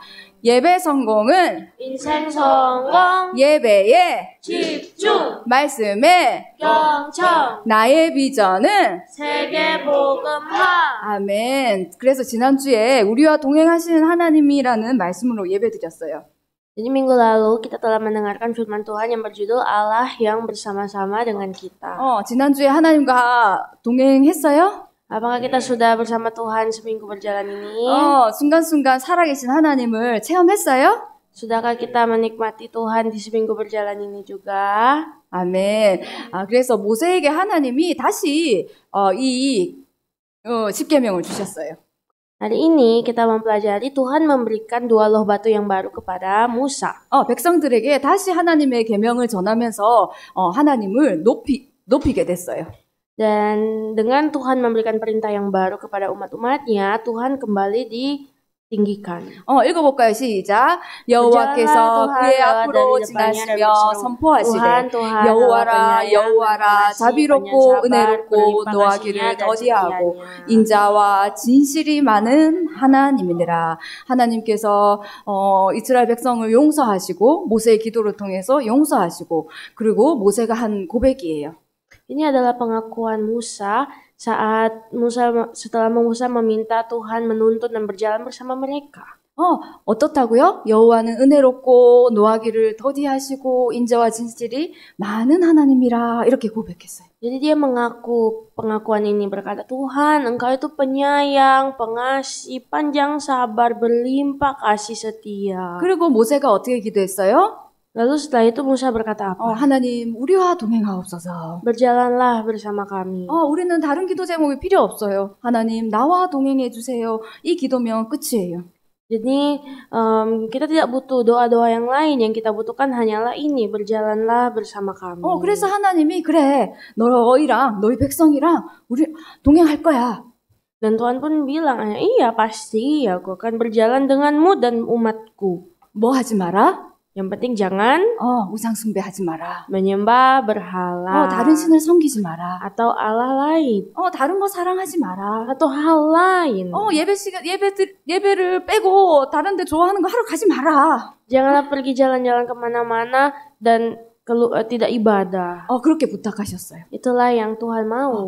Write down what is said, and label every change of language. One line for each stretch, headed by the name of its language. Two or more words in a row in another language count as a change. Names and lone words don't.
Korean: 예배 성공은 인생 성공, 예배에 집중, 말씀에 경청, 나의 비전은 세계 복음화. 아멘. 그래서 지난주에 우리와 동행하시는 하나님이라는 말씀으로 예배드렸어요.
Indonesian: Jadi minggu lalu kita telah mendengarkan firman Tuhan yang berjudul Allah yang bersama-sama dengan kita.
Korean: 지난주에 하나님과 동행했어요?
Indonesian: Apakah kita sudah bersama Tuhan seminggu berjalan ini?
Korean: 순간순간 살아계신 하나님을 체험했어요?
Indonesian: Sudahkah kita menikmati Tuhan di seminggu berjalan ini juga?
Korean: 아멘. 그래서 모세에게 하나님이 다시 이 십계명을 주셨어요.
Indonesian: Hari ini kita mempelajari Tuhan memberikan 2 loh batu yang baru kepada Musa.
Korean: 백성들에게 다시 하나님의 계명을 전하면서 하나님을 높이게 됐어요.
Indonesian: Dan dengan Tuhan memberikan perintah yang baru kepada umat-umatnya, Tuhan kembali ditinggikan.
Korean: 읽어볼까요? 시작. 여호와께서 그의 앞으로 지나시며 선포하시되 여호와라 여호와라 자비롭고 은혜롭고 노하기를 더디하고 인자와 진실이 많은 하나님이니라. 하나님께서 이스라엘 백성을 용서하시고 모세의 기도를 통해서 용서하시고 그리고 모세가 한 고백이에요.
Indonesian: Ini adalah pengakuan Musa saat setelah Musa meminta Tuhan menuntun dan berjalan bersama mereka.
Korean: 어떻다고요? 여호와는 은혜롭고 노하기를 더디하시고 인자와 진실이 많은 하나님이라 이렇게 고백했어요.
Indonesian: Jadi dia mengaku pengakuan ini berkata, Tuhan, Engkau itu penyayang, pengasih, panjang sabar, berlimpah kasih setia.
Korean: 그리고 모세가 어떻게 기도했어요?
Indonesian: Lalu setelah itu Musa berkata apa?
Korean: 하나님 우리와 동행하옵소서.
Indonesian: Berjalanlah bersama kami.
Korean: 우리는 다른 기도 제목이 필요 없어요. 하나님 나와 동행해 주세요. 이 기도면 끝이에요.
Indonesian: Jadi kita tidak butuh doa-doa yang lain. Yang kita butuhkan hanyalah ini, berjalanlah bersama kami.
Korean: 그래서 하나님이 그래 너희랑 너희 백성이랑 우리 동행할 거야.
Indonesian: Dan Tuhan pun bilang, iya pasti aku akan berjalan denganmu dan umatku.
Korean: 뭐 하지 마라?
Indonesian: Yang penting jangan
Korean: 우상 숭배하지 마라.
Indonesian: menyembah berhala.
Korean: 다른 신을 섬기지 마라.
Indonesian: Atau Allah lain.
Korean: 다른 거 사랑하지 마라.
Indonesian: Atau hal lain.
Korean: 예배를 빼고 다른 데 좋아하는 거 하러 가지 마라.
Indonesian: Janganlah pergi jalan-jalan kemana-mana dan tidak ibadah.
Korean: 그렇게 부탁하셨어요.
Indonesian: Itulah yang Tuhan mau.